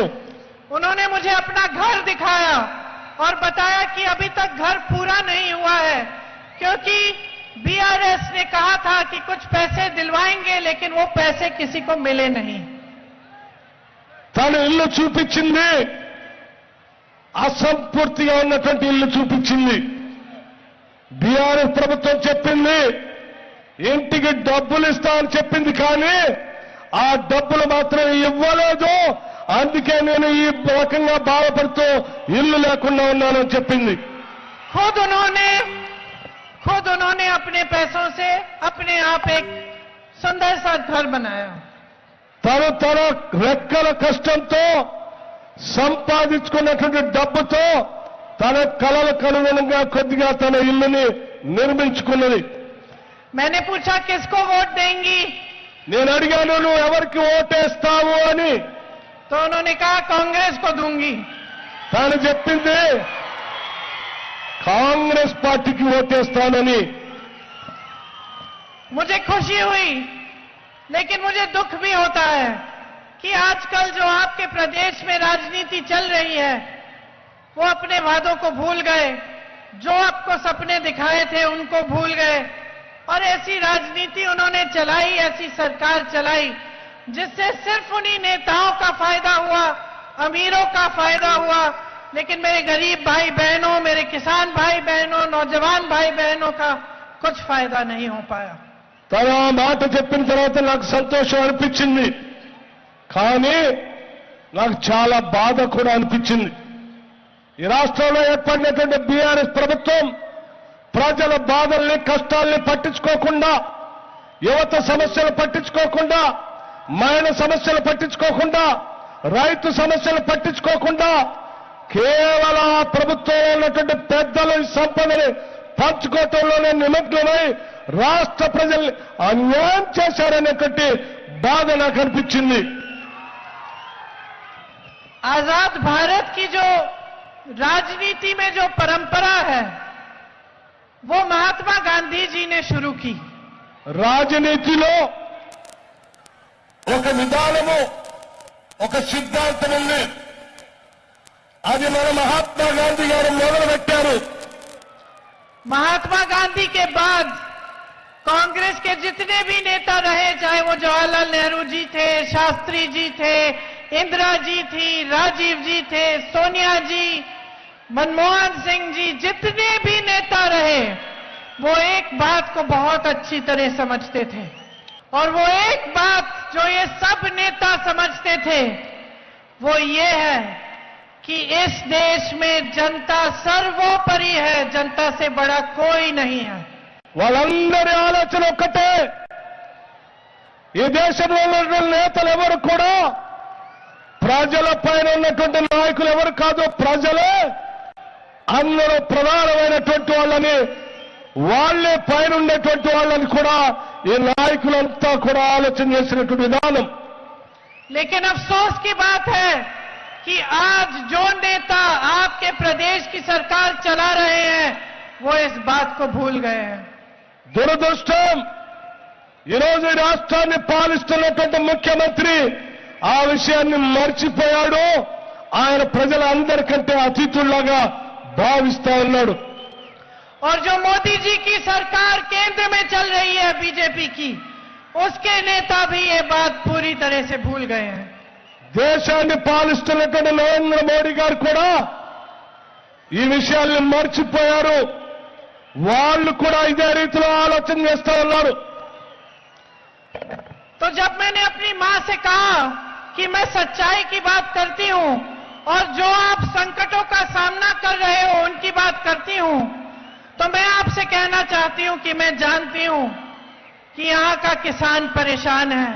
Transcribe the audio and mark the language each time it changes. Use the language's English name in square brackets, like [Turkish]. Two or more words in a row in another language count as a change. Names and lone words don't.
[Hindi] उन्होंने मुझे अपना घर दिखाया और बताया कि अभी तक घर पूरा नहीं हुआ है, क्योंकि बीआरएस ने कहा था कि कुछ पैसे दिलवाएंगे, लेकिन वो पैसे किसी को मिले नहीं। [Telugu] తను ఇల్లు చూపించింది, అసంపూర్తిగా ఉన్నటువంటి ఇల్లు చూపించింది. బీఆర్ఎస్ ప్రభుత్వం చెప్పింది ఇంటికి డబ్బులు ఇస్తామని చెప్పింది, కానీ ఆ డబ్బులు మాత్రం ఇవ్వలేదు, అందుకే నేను ఈ రకంగా బాధపడుతూ ఇల్లు లేకుండా ఉన్నానని చెప్పింది. [Hindi] खुद उन्होंने अपने पैसों से अपने आप एक सुंदर सा घर बनाया। [Telugu] తన రెక్కల కష్టంతో సంపాదించుకున్నటువంటి డబ్బుతో తన కలలకు అనుగుణంగా కొద్దిగా తన ఇల్లుని నిర్మించుకున్నది. [Hindi] मैंने पूछा किसको वोट देंगी, [Telugu] నేను అడిగాను నువ్వు ఎవరికి ఓటేస్తావు అని. [Hindi] तो उन्होंने कहा कांग्रेस को दूंगी। [Telugu] తాను చెప్పింది కాంగ్రెస్ పార్టీకి ఓటేస్తానని. [Hindi] मुझे खुशी हुई, लेकिन मुझे दुख भी होता है कि आजकल जो आपके प्रदेश में राजनीति चल रही है, वो अपने वादों को भूल गए, जो आपको सपने दिखाए थे उनको भूल गए, और ऐसी राजनीति उन्होंने चलाई, ऐसी सरकार चलाई जिससे सिर्फ उन्हीं नेताओं का फायदा हुआ, अमीरों का फायदा हुआ, लेकिन मेरे गरीब भाई बहनों, मेरे किसान भाई बहनों, नौजवान भाई बहनों का कुछ फायदा नहीं हो पाया। [Telugu] తను ఆ మాట చెప్పిన తర్వాత నాకు సంతోషం అనిపించింది, కానీ నాకు చాలా బాధ కూడా అనిపించింది. ఈ రాష్ట్రంలో ఏర్పడినటువంటి బీఆర్ఎస్ ప్రభుత్వం ప్రజల బాధల్ని, కష్టాల్ని పట్టించుకోకుండా, యువత సమస్యలు పట్టించుకోకుండా, మహిళ సమస్యలు పట్టించుకోకుండా, రైతు సమస్యలు పట్టించుకోకుండా, కేవలం ఆ ప్రభుత్వంలో ఉన్నటువంటి పెద్దలు ఈ సంపదని పంచుకోవటంలోనే నిమగ్నమై రాష్ట్ర ప్రజల్ని అన్యాయం చేశారనేటువంటి బాధ నాకు అనిపించింది. [Hindi] आजाद भारत की जो राजनीति में जो परंपरा है, वो महात्मा गांधी जी ने शुरू की। [Telugu] రాజనీతిలో ఒక విధానము, ఒక సిద్ధాంతం ఉంది. అది మన మహాత్మా గాంధీ గారు మొదలుపెట్టారు. [Hindi] महात्मा गांधी के बाद कांग्रेस के जितने भी नेता रहे, चाहे वो जवाहरलाल नेहरू जी थे, शास्त्री जी थे, इंदिरा जी थी, राजीव जी थे, सोनिया जी, मनमोहन सिंह जी, जितने भी नेता रहे, वो एक बात को बहुत अच्छी तरह समझते थे. और वो एक बात जो ये सब नेता समझते थे वो ये है कि इस देश में जनता सर्वोपरि है, जनता से बड़ा कोई नहीं है. [Telugu] వాళ్ళందరి ఆలోచన ఒక్కటే, ఈ దేశంలో ఉన్నటువంటి నేతలు ఎవరు కూడా ప్రజల పైన ఉన్నటువంటి నాయకులు ఎవరు కాదు, ప్రజలే అందరూ ప్రధానమైనటువంటి వాళ్ళని, వాళ్లే పైన ఉండేటువంటి వాళ్ళని కూడా ఈ నాయకులంతా కూడా ఆలోచన చేసినటువంటి విధానం. [Hindi] लेकिन अफसोस की बात है कि आज जो नेता आपके प्रदेश की सरकार चला रहे हैं वो इस बात को भूल गए हैं. [Telugu] దురదృష్టం, ఈరోజు ఈ రాష్ట్రాన్ని పాలిస్తున్నటువంటి ముఖ్యమంత్రి ఆ విషయాన్ని మర్చిపోయాడు. ఆయన ప్రజలందరికంటే అతిథుల్లాగా భావిస్తా ఉన్నాడు. [Hindi] और जो मोदी जी की सरकार केंद्र में चल रही है बीजेपी की, उसके नेता भी ये बात पूरी तरह से भूल गए हैं. [Telugu] దేశాన్ని పాలిస్తున్నటువంటి నరేంద్ర మోడీ గారు కూడా ఈ విషయాల్ని మర్చిపోయారు. వాళ్ళు కూడా ఇదే రీతిలో ఆలోచన చేస్తా ఉన్నారు. [Hindi] तो जब मैंने अपनी मां से कहा कि मैं सच्चाई की बात करती हूं और जो आप संकटों का सामना कर रहे हो उनकी बात करती हूं, तो मैं आपसे कहना चाहती हूं कि मैं जानती हूं कि यहां का किसान परेशान है.